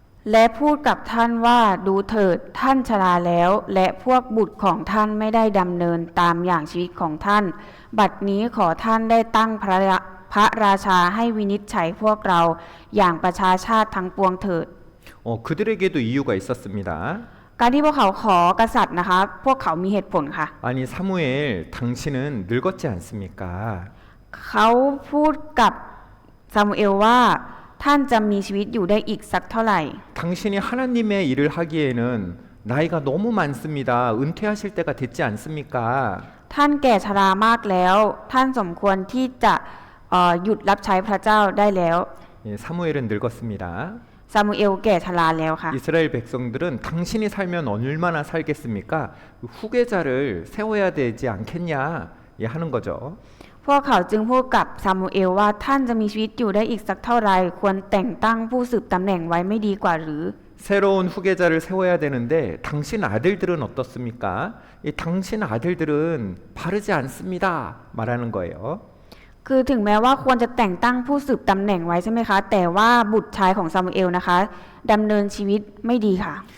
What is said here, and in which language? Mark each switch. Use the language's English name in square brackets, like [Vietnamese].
[Thai] และพูดกับท่านว่าดูเถิดท่านชราแล้ว และพวกบุตรของท่านไม่ได้ดำเนินตามอย่างชีวิตของท่าน บัดนี้ขอท่านได้ตั้งพระราชาให้วินิจฉัยพวกเราอย่างประชาชาติทั้งปวงเถิด [Korean] 그들에게도 이유가 있었습니다. [Thai] การที่พวกเขาขอกษัตริย์นะคะพวกเขามีเหตุผลค่ะ [Korean] 아니 사무엘 당신은 늙었지 않습니까? [Thai] เขาพูดกับซามูเอลว่าท่านจะมีชีวิตอยู่ได้อีกสักเท่าไหร่ [Korean] 당신이 하나님의 일을 하기에는 나이가 너무 많습니다. 은퇴하실 때가 됐지 않습니까? [Thai] ท่านแก่ชรามากแล้ว ท่านสมควรที่จะหยุดรับใช้พระเจ้าได้แล้ว [Korean] 예, 사무엘은 늙었습니다. [Thai] ซามูเอลแก่ชราแล้วค่ะ [Korean] 이스라엘 백성들은 당신이 살면 얼마나 살겠습니까? 후계자를 세워야 되지 않겠냐 예, 하는 거죠. [Thai] พวกเขาจึงพูดกับซามูเอลว่าท่านจะมีชีวิตอยู่ได้อีกสักเท่าไรควรแต่งตั้งผู้สืบตำแหน่งไว้ไม่ดีกว่าหรือ [Korean] 새로운 후계자를 세워야 되는데 당신 아들들은 어떻습니까? 이 당신 아들들은 바르지 않습니다. 말하는 거예요. [Thai] คือถึงแม้ว่าควรจะแต่งตั้งผู้สืบตำแหน่งไว้ใช่ไหมคะแต่ว่าบุตรชายของซามูเอลนะคะดำเนินชีวิตไม่ดีค่ะ